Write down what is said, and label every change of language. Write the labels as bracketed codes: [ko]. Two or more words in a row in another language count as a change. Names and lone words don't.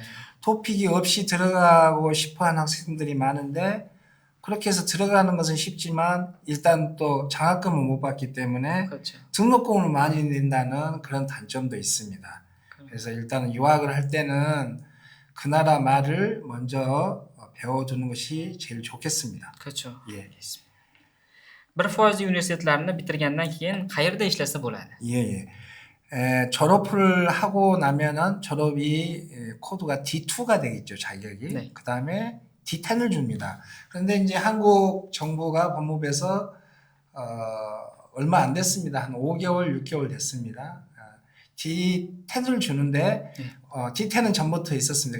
[ko] 토픽이 없이 들어가고 싶어 하는 학생들이 많은데 그렇게 해서 들어가는 것은 쉽지만 일단 또 장학금을 못 받기 때문에 그렇죠. 등록금을 많이 낸다는 그런 단점도 있습니다. 그래서 일단은 유학을 할 때는 그 나라 말을 먼저 배워두는 것이 제일 좋겠습니다. 그렇죠. 예. 알겠습니다. [uz] 1% universitetlarni bitirgandan keyin qayerda ishlasa bo'ladi? [ko] 예. 졸업을 하고 나면은 졸업이 코드가 D2가 되겠죠, 자격이. 네. 그 다음에 D10을 줍니다. 그런데 이제 한국 정부가 법무부에서 얼마 안 됐습니다. 한 5개월, 6개월 됐습니다. D10을 주는데 D10은 전부터 있었습니다.